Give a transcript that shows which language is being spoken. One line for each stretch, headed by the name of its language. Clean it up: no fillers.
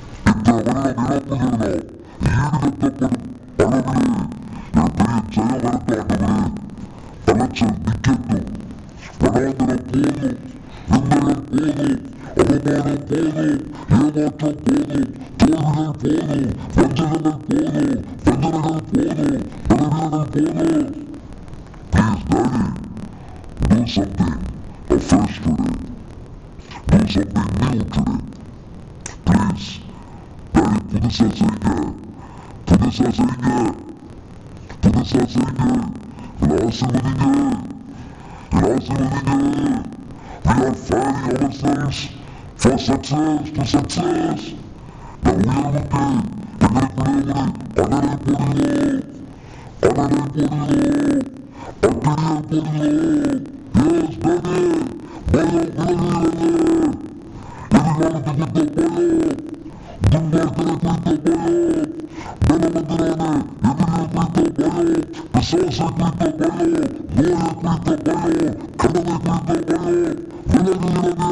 Tamil: இந்த வருட நிரப்புகிறதா ஈடுகட்டப்படும் அளவிலே என் பெரிய ஜெய வரப்பாண்டவரே. அலைச்சல் நிற்கட்டும், வனாந்தரம் போதும், நிந்தனை போதும், அவமானம் போதும், ஏமாற்றம் போதும், தோல்விகள் போதும், வஞ்சகங்கள் போதும், வஞ்சனைகள் போதும், பலவீனங்கள் போதும்.
English: Please, Daddy, do something afresh today. Do something new today. Please, Daddy,
Tamil: புதுசா செய்யுங்க, புதுசா செய்யுங்க, புதுசா செய்யுங்க. என்னை ஆசீர்வதிங்க, என்னை ஆசீர்வதிங்க.
English: We are fighting ourselves for success, to success.
Tamil: இந்த உயர்வுக்கு எங்களுக்குள்ளே ஒரு அனலை போடுகிறோம், அனலை போடுகிறோம், அக்கினியை போடுகிறோம்.
English: Yes, Daddy,
Tamil: பயம் விலகுகிறது. எதிர்காலத்தை குறித்த பயம், துன்மார்க்கரை குறித்த பயம், பலவந்தரான எதிரியை குறித்த பயம், பிசாசை குறித்த பயம், நோயை குறித்த பயம், கடனை குறித்த பயம் விலகுகிறது.